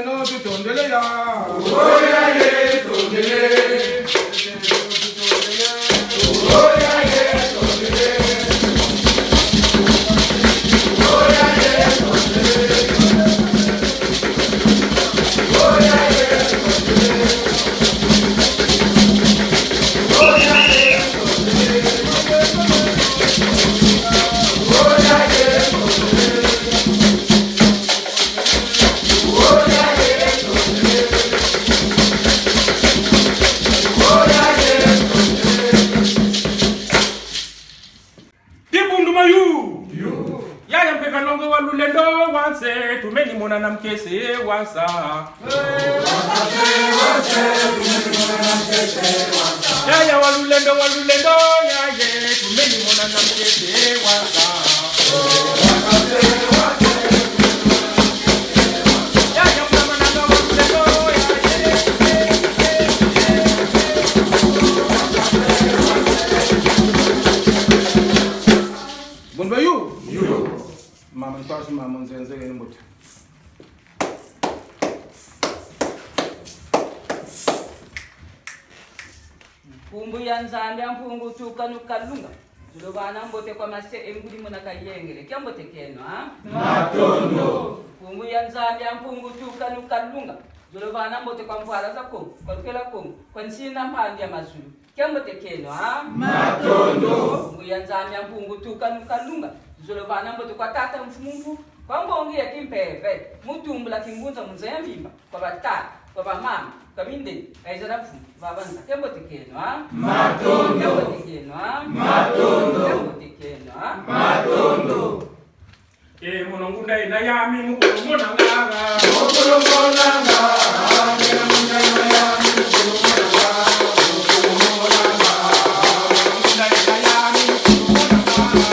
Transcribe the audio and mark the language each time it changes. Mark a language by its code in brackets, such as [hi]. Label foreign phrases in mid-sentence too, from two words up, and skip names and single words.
[kg] tutondelea. Oya ye tondele. Oya ye tondele. Oya ye tondele. Oya ye tondele. Oya ye tondele. Oya ye tondele. Oya ye tondele. Oya ye tondele. Dibundu mayu. Yaya mpeka nongo walulendo wanse tumeni mona na mkese wansa. Yaya walulendo yaye tumeni mona na mkese wansa. Yaya mama na walulendo yaye. Bundu mayu. Mama nkwasi mama nzenze mbuti. Pumbu ya nzambe ampungu tuka nukalunga. Zulobana mbote kwa mase engudi muna kayengele. Kia mbote keno ha? Matondo. Pumbu ya nzambe ampungu tuka nukalunga. Zulobana mbote kwa mfara za kongo. Kwa lukela kongo. Kwa nsina mpandi ya mazulu. Kia mbote keno ha? Matondo. Pumbu ya nzambe ampungu tuka nukalunga. Zulobana mbote kwa tata mfumumfu. Kwa mbongi ya kimpeve. Mutumbula kimbunza mzaya mimba. Kwa batata. Kwa mama. Kabinde, kaizarafu, babanza, kembo tekeno, ha? Matondo. Kembo tekeno, ha? Matondo. Kembo tekeno, ha? Matondo. Monongunda ina yami mukulu mona ngara. Mukulu mona ngara. Mena munda ina yami mukulu mona ngara. Mukulu mona ngara. Monongunda ina yami mukulu mona ngara.